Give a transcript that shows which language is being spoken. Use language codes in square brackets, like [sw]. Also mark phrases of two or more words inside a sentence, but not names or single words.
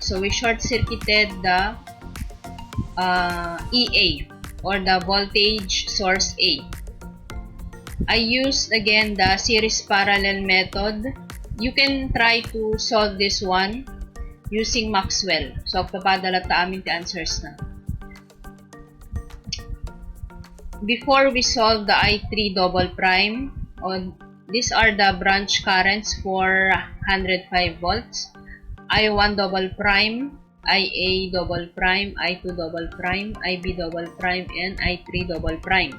[en] So we short-circuited the EA or the voltage source A. I used again the series parallel method. You can try to solve this one using Maxwell. So, [tl] papadala ta amin [en] the answers [tl] na. [en] Before we solve the I3 double prime, these are the branch currents for 105 volts. I1 double prime, IA double prime, I2 double prime, IB double prime, and I3 double prime.